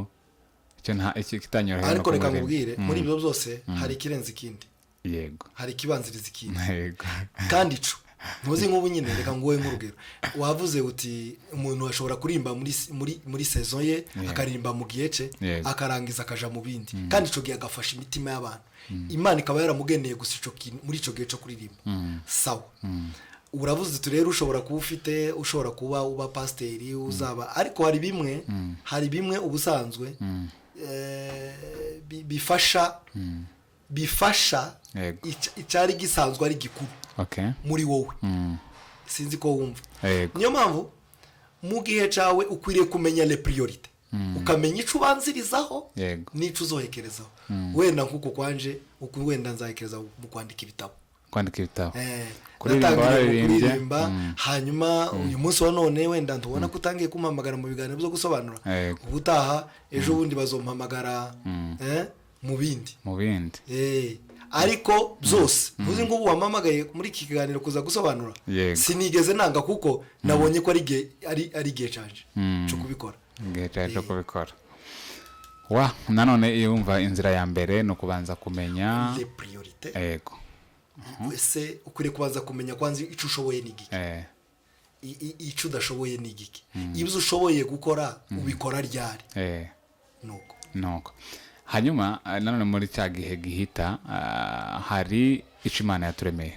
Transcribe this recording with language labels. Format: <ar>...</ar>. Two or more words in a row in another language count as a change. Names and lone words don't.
<rn>Icyo kitanyorohera. Ariko reka nkubwire muri ibyo byose hari ikirenze ikindi. Yego. Hari kibanziriza ikindi. Yego. Kandi ico ntuzi nk'ubu nyine reka ngowe nk'urugero. Wavuze uti umuntu ashobora kurimba muri saison ye akarimba mu gihe ce akarangiza akaja mu bindi. Kandi ico gihe agafasha imitima y'abantu. Imana ikaba yaramugeneye gusa ico muri ico gihe cyo kuririmba. Sawa. Uravuze turero ushobora kuba ufite, ushobora kuba uba pasiteri uzaba, ariko hari bimwe ubusanzwe bifasha icari gisanzwe ari gikuru muri wowe. Sinzi ko wumva. Niyo mpamvu mu gihe cawe ukwiriye kumenya</rn> <fr>les priorités.</fr> <rn>Ukamenya ico ubanzirizaho n'ico uzohekerezaho. Wenda nkuko kwanje wenda nzahekereza mu kwandika ibitabo. Kuririmba hanyuma uyu munsi wa none wenda ntubona ko utangiye kumpamagara mu biganiro byo gusobanura. Ubutaha ejo bundi bazompamagara mu bindi. Ariko byose ntuzi ngo wamamagaye muri iki kiganiro kuza gusobanura. Sinigeze nanga kuko nabonye ko ari gihe canje cyo kubikora. Nanone iyo umva inzira ya mbere no kubanza kumenya</rn> <fr>les priorités.</fr> <rn>Yego. Ese ukwiriye kubanza kumenya kwanza ico ushoboye n'igiki. Ico udashoboye n'igiki. Ibyo ushoboye gukora ubikora ryari. Nuko. Hanyuma nanone muri cya gihe gihita hari ico Imana yaturemeye.</rn>